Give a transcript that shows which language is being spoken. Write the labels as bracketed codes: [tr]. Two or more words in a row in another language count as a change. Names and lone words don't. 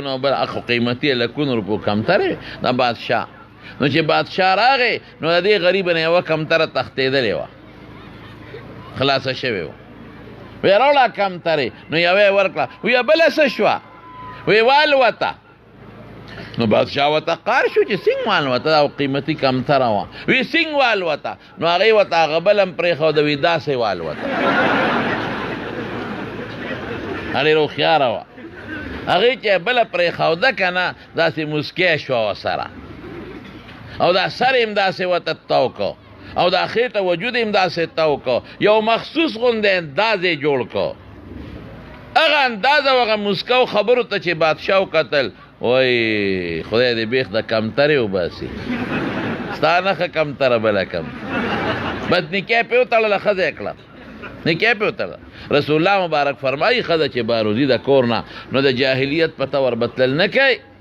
[ps] نو بل اخو قیمتي لکونو روپو کمترې د بادشاه نو چې بادشاه راغی نو د دې غریبه نه یوه کمتره تښتېدلې وه خلاصه شوې وه ویې راوړه کمترې نو یوه یې ورکړه ویه بله څه شوه وی والوته نو بادشاه ورته قار شو چې څنګه والوته دا قیمتي کمتره وه وی څنګه والوته نو هغې ورته هغه بل هم پرېښوده وي داسې والوته هغې روښیاره وه هغې چې بله پرېښوده که نه داسې مسکی شوه ورسره او دا سر یې هم داسې ورته تو کو او دا خېټه وجود یې هم داسې تو کو یو مخصوص غوندې انداز یې جوړ کو هغه انداز او هغه مسکو خبرو ته چې بادشاه وکتل وای خدای دې بیخ د کمترې وباسي ستا نښه کمتره بله کم بس نکاح پې وتړله ښځه یې کړه نکاح پې وتړله رسول الله مبارک فرمایي ښځه چې باروزي د کور نه نو د جاهلیت په طور بتلل نه کوي